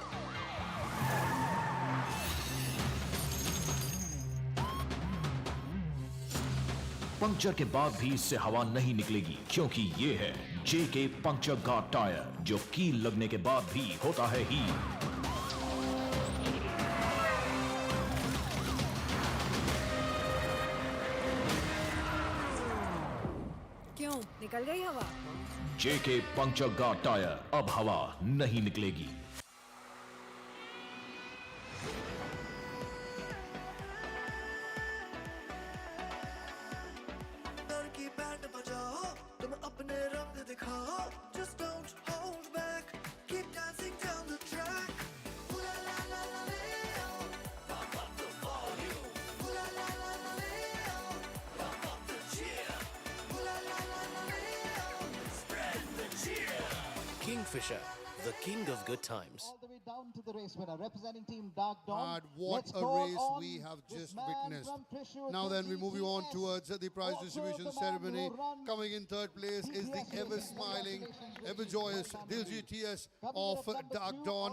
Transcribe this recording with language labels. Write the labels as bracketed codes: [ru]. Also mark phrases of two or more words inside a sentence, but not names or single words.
[hi] पंक्चर के बाद भी इससे हवा नहीं निकलेगी क्योंकि ये है जेके पंक्चर गार्ड टायर जो कील लगने के बाद भी होता है ही। क्यों निकल गई हवा? जेके पंक्चर गार्ड टायर, अब हवा नहीं निकलेगी। [en] Just don't hold back. Keep dancing down the track. Ooh la la la la leo. Pump up the volume. Ooh la la la la leo. Pump up the cheer. Ooh la la la la leo. Spread the cheer. Kingfisher, the king of good times. All the way down to the race winner, representing Team Dark Dawn. And what a race we have just witnessed. Now then, we move on towards the prize distribution ceremony. Coming in third place is the ever-smiling, ever-joyous Diljit TS of Dark Dawn.